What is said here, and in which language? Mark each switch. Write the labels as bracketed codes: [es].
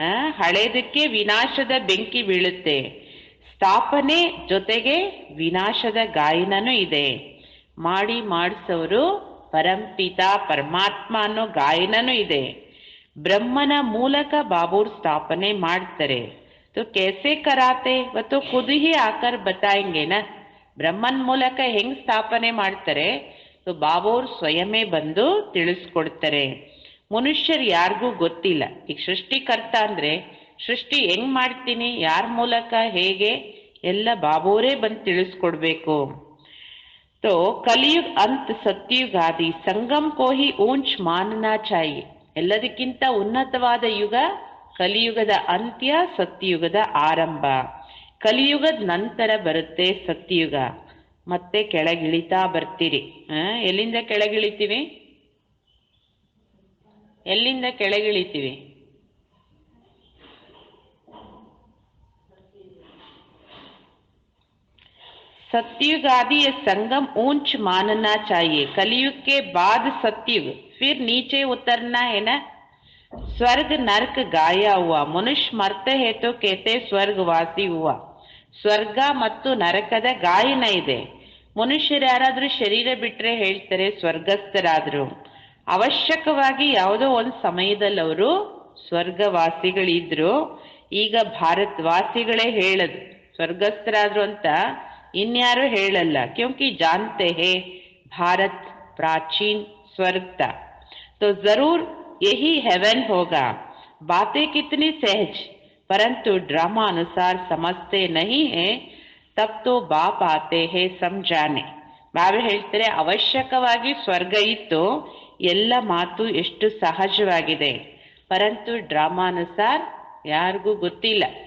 [kn] ಹಳೇದಕ್ಕೆ ವಿನಾಶದ ಬೆಂಕಿ ಬೀಳುತ್ತೆ. ಸ್ಥಾಪನೆ ಜೊತೆಗೆ ವಿನಾಶದ ಗಾಯನನೂ ಇದೆ. ಮಾಡಿಸೋರು ಪರಂಪಿತ ಪರಮಾತ್ಮ ಅನ್ನೋ ಗಾಯನನೂ ಇದೆ. ಬ್ರಹ್ಮನ ಮೂಲಕ ಬಾಬೂರ್ ಸ್ಥಾಪನೆ ಮಾಡ್ತಾರೆ. [hi] तो कैसे कराते वो तो खुद ही आकर बताएंगे ना. [kn] ಬ್ರಹ್ಮನ್ ಮೂಲಕ ಹೆಂಗ್ ಸ್ಥಾಪನೆ ಮಾಡ್ತಾರೆ, तो ಬಾಬೂರ್ ಸ್ವಯಮೇ ಬಂದು ತಿಳಿಸ್ಕೊಡ್ತಾರೆ. ಮನುಷ್ಯರು ಯಾರಿಗೂ ಗೊತ್ತಿಲ್ಲ. ಈಗ ಸೃಷ್ಟಿಕರ್ತ ಅಂದ್ರೆ ಸೃಷ್ಟಿ ಹೆಂಗ್ ಮಾಡ್ತೀನಿ, ಯಾರ ಮೂಲಕ, ಹೇಗೆ, ಎಲ್ಲ ಬಾಬೂರೇ ಬಂದು ತಿಳಿಸ್ಕೊಡ್ಬೇಕು. [hi] तो कलयुग अंत सत्युग आदि संगम को ही ऊंच मानना चाहिए. [kn] ಎಲ್ಲದಕ್ಕಿಂತ ಉನ್ನತವಾದ ಯುಗ ಕಲಿಯುಗದ ಅಂತ್ಯ, ಸತ್ಯಯುಗದ ಆರಂಭ. ಕಲಿಯುಗದ ನಂತರ ಬರುತ್ತೆ ಸತ್ಯಯುಗ. ಮತ್ತೆ ಕೆಳಗಿಳಿತಾ ಬರ್ತೀರಿ. ಎಲ್ಲಿಂದ ಕೆಳಗಿಳಿತೀವಿ? ಎಲ್ಲಿಂದ ಕೆಳಗಿಳಿತೀವಿ? [hi] सतयुग आदि ये संगम ऊंच मानना चाहिए. कलयुग के बाद सतयुग, फिर नीचे उतरना है ना. स्वर्ग नरक गाया हुआ, मनुष्य मरते है तो कहते स्वर्गवासी हुआ. [kn] ಸ್ವರ್ಗ ಮತ್ತು ನರಕದ ಗಾಯನ ಇದೆ. ಮನುಷ್ಯರು ಯಾರಾದ್ರೂ ಶರೀರ ಬಿಟ್ರೆ ಹೇಳ್ತಾರೆ ಸ್ವರ್ಗಸ್ಥರಾದ್ರು. ಅವಶ್ಯಕವಾಗಿ ಯಾವುದೋ ಒಂದು ಸಮಯದಲ್ಲಿ ಅವರು ಸ್ವರ್ಗವಾಸಿಗಳಿದ್ರು. ಈಗ ಭಾರತವಾಸಿಗಳೇ ಹೇಳದು ಸ್ವರ್ಗಸ್ಥರಾದ್ರು ಅಂತ, ಇನ್ಯಾರು ಹೇಳಲ್ಲ. [hi] ಕ್ಯೋಂಕಿ ಜಾನ್ತೆ ಹೇ ಭಾರತ್ ಪ್ರಾಚೀನ್ स्वर्ग था, तो जरूर यही हेवन होगा. बातें कितनी सहज, परंतु ड्रामा अनुसार समझते नहीं है, तब तो बाप आते हैं समझाने. [kn] ಬಾಬಾ ಹೇಳ್ತಾರೆ ಅವಶ್ಯಕವಾಗಿ ಸ್ವರ್ಗ ಇತ್ತು, ಎಲ್ಲ ಮಾತು ಎಷ್ಟು ಸಹಜವಾಗಿದೆ, ಪರಂತು ಡ್ರಾಮಾನುಸಾರ ಯಾರಿಗೂ ಗೊತ್ತಿಲ್ಲ.